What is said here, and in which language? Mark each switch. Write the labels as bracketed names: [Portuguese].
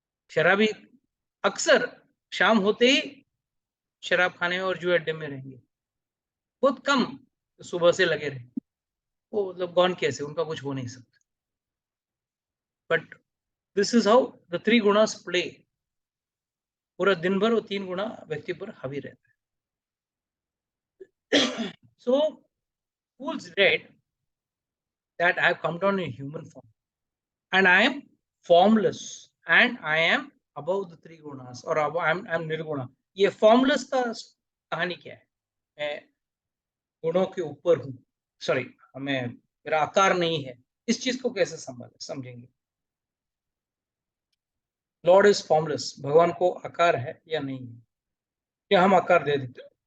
[Hindi] शराबी अक्सर शाम होते ही शराब खाने में और जुए अड्डे में रहेंगे, बहुत कम सुबह से लगे रहेंगे। वो मतलब गॉन कैसे, उनका कुछ हो नहीं सकता। [English] But this is how the 3 gunas play. [Hindi] पूरा दिन भर वो 3 गुणा व्यक्ति पर हावी रहता है। [English] So fools read that I have come down in human form and I am formless and I am above the 3 gunas or I'm nirguna. [Hindi] ये formless का कहानी क्या है? मैं गुणों के ऊपर हूँ, सॉरी, मैं मेरा आकार नहीं है, इस चीज को कैसे समझेंगे? [English] lord is formless, [Hindi] भगवान को आकार है या नहीं है? या हम आकार दे देते?